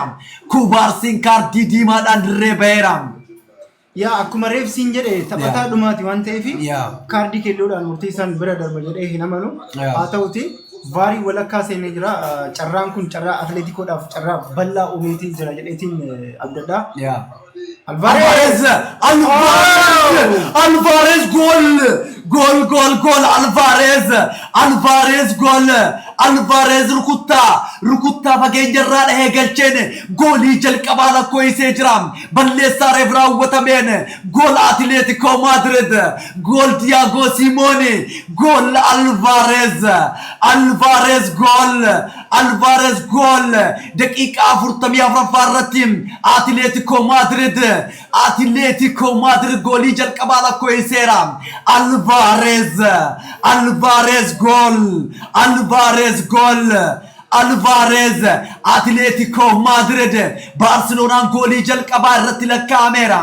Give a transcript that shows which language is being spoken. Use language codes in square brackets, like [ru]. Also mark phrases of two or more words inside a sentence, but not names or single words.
[om] Kubaarsiin kaardii diimaadhaan dirree baheera. Yaa akkuma reefsiin jedhe taphataa dhumaati waan ta'eef kaardii keelloodhaan murteessaan bira darba jedhee hin amanu. Haa ta'uti vaarii walakkaa seenee jira. Carraan kun carraa Atleetikoodhaaf carraa bal'aa uumeetii jira jedheetiin abdadhaa. Alvarez gol Alvarez gol Alvarez rukuttaa fageenya irraa dhahee galcheen goolii jalqabaa lakkoofsee jira. Balleessaa reef raawwatameen gol Atleetico Madrid gol Diego Simeone gol Alvarez gol daqiiqaa 44 irratti Atleetico Madrid golii jalqabaa lakkoofseera. Alvarez Atleetico Madrid Barcelona golii jalqabaa irratti lakkaa'ameera.